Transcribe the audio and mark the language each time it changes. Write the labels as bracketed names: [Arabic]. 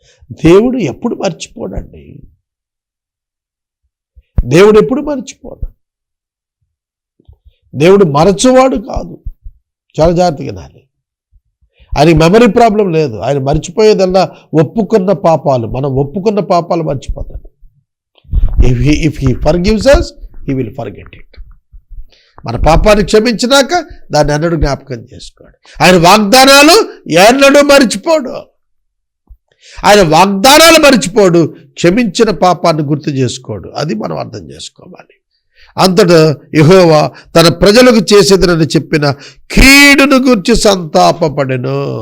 [Telugu] దేవుడు ఎప్పుడు మర్చిపోడండి. దేవుడు ఎప్పుడు మర్చిపోడు. దేవుడు మరచువాడు కాదు. చాలా జాగ్రత్తగా వినాలి. ఆయనకి మెమరీ ప్రాబ్లం లేదు. ఆయన మర్చిపోయేదల్లా ఒప్పుకున్న పాపాలు. మనం ఒప్పుకున్న పాపాలు మర్చిపోతాడు. [English] If he forgives us, he will forget it. [Telugu] మన పాపాన్ని క్షమించినాక దాన్ని ఎన్నడూ జ్ఞాపకం చేసుకోడు. ఆయన వాగ్దానాలు ఎన్నడూ మర్చిపోడు. ఆయన వాగ్దానాలు మర్చిపోడు, క్షమించిన పాపాన్ని గుర్తు చేసుకోడు. అది మనం అర్థం చేసుకోవాలి. అంతటా యెహోవా తన ప్రజలకు చేసేదనని చెప్పిన కీడును గూర్చి సంతాపపడెను.